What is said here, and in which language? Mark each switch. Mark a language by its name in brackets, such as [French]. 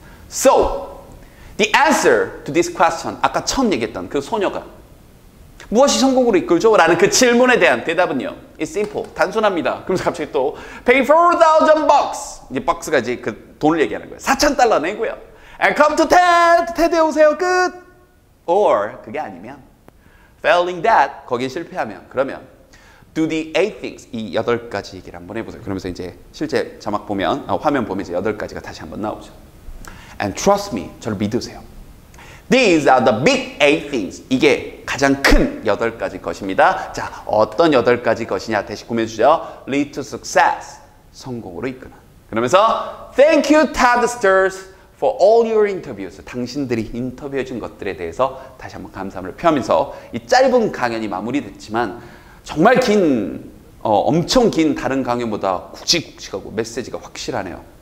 [English] So the answer to this question [Korean] 아까 처음 얘기했던 그 소녀가 무엇이 성공으로 이끌죠? 라는 그 질문에 대한 대답은요. [English] It's simple. [Korean] 단순합니다. 그러면서 갑자기 또 pay $4,000. 이제 박스가 이제 그 돈을 얘기하는 거예요. $4,000 내고요. [English] And come to TED. [Korean] TED에 오세요. 끝. [English] Or [Korean] 그게 아니면 [English] failing that. [Korean] 거기에 실패하면 그러면 [English] do the 8 things. [Korean] 이 8가지 얘기를 한번 해보세요. 그러면서 이제 실제 자막 보면 화면 보면 이제 8가지가 다시 한번 나오죠. [English] And trust me. 저를 믿으세요. These are the big 8 things. [Korean] 이게 가장 큰 8가지 것입니다. 자, 어떤 8가지 것이냐 다시 구매해주죠. [English] Lead to success. [Korean] 성공으로 이끄는. 그러면서 [English] Thank you, TED Stars, for all your interviews. [Korean] 당신들이 인터뷰해준 것들에 대해서 다시 한번 감사함을 표하면서 이 짧은 강연이 마무리됐지만 정말 엄청 긴 다른 강연보다 굵직굵직하고 메시지가 확실하네요.